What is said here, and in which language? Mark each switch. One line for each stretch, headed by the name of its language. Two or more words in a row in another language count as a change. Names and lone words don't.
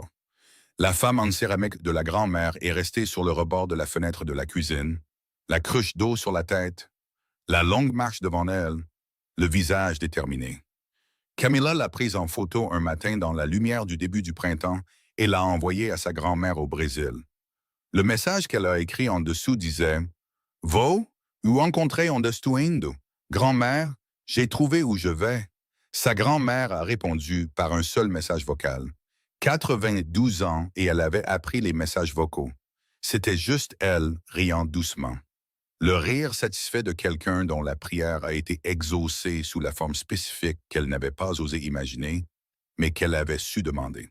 French: La femme en céramique de la grand-mère est restée sur le rebord de la fenêtre de la cuisine, la cruche d'eau sur la tête, la longue marche devant elle, le visage déterminé. Camilla l'a prise en photo un matin dans la lumière du début du printemps et l'a envoyée à sa grand-mère au Brésil. Le message qu'elle a écrit en dessous disait «
Portuguese: Vou, ou encontrei onde estou indo?
French: Grand-mère, j'ai trouvé où je vais. » Sa grand-mère a répondu par un seul message vocal. 92 ans et elle avait appris les messages vocaux. C'était juste elle, riant doucement. Le rire satisfait de quelqu'un dont la prière a été exaucée sous la forme spécifique qu'elle n'avait pas osé imaginer, mais qu'elle avait su demander.